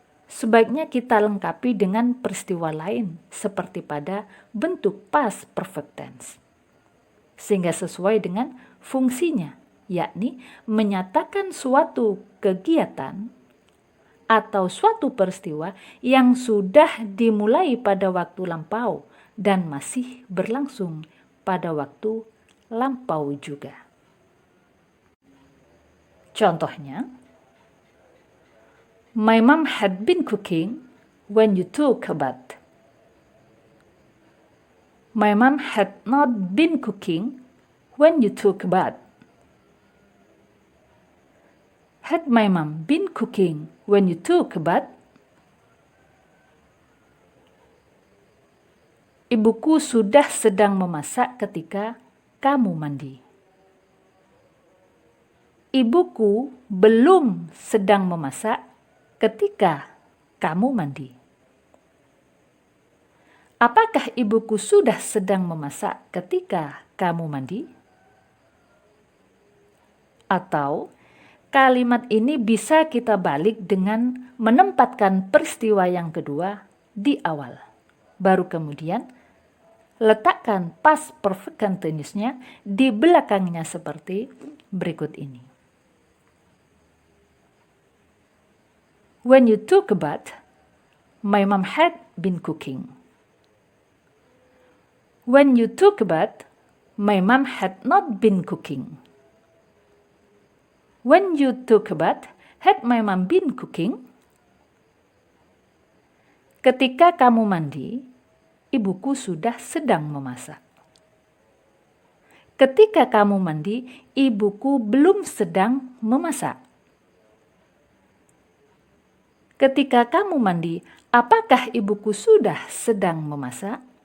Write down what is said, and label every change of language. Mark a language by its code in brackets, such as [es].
[id] sebaiknya kita lengkapi dengan peristiwa lain seperti pada bentuk past perfect tense, sehingga sesuai dengan fungsinya, yakni menyatakan suatu kegiatan atau suatu peristiwa yang sudah dimulai pada waktu lampau dan masih berlangsung pada waktu lampau juga. [en] Contohnya, my mom had been cooking when you took a bath. My mom had not been cooking when you took a bath. Had my mom been cooking when you took a bath? [id] Ibuku sudah sedang memasak ketika kamu mandi. Ibuku belum sedang memasak ketika kamu mandi. Apakah ibuku sudah sedang memasak ketika kamu mandi? Atau kalimat ini bisa kita balik dengan menempatkan peristiwa yang kedua di awal. Baru kemudian letakkan past perfect continuous-nya di belakangnya seperti berikut ini. [en] When you took a bath, my mom had been cooking. When you took a bath, my mom had not been cooking. When you took a bath, had my mom been cooking? [id] Ketika kamu mandi, ibuku sudah sedang memasak. Ketika kamu mandi, ibuku belum sedang memasak. Ketika kamu mandi, apakah ibuku sudah sedang memasak?